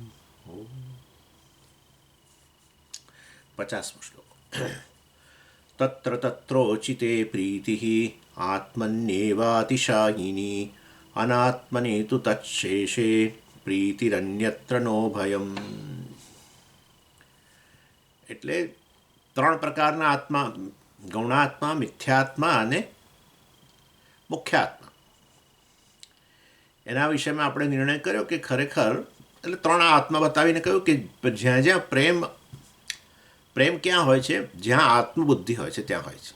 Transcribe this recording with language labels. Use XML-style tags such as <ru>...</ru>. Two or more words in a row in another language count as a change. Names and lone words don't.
<sa>50 श्लोक। तत्र तत्रोचिते प्रीतिः आत्मन्येवातिशायिनी अनात्मने तु तच्छेषे प्रीतिरन्यत्र नो भयम्।</sa> <gu>એટલે ત્રણ પ્રકારના આત્મા, ગૌણાત્મા, મિથ્યાત્મા અને મુખ્યાત્મા. એના વિષયમાં આપણે નિર્ણય કર્યો કે ખરેખર એટલે ત્રણ આત્મા બતાવીને કહ્યું કે જ્યાં જ્યાં પ્રેમ ક્યાં હોય છે, જ્યાં આત્મબુદ્ધિ હોય છે ત્યાં હોય છે.</gu>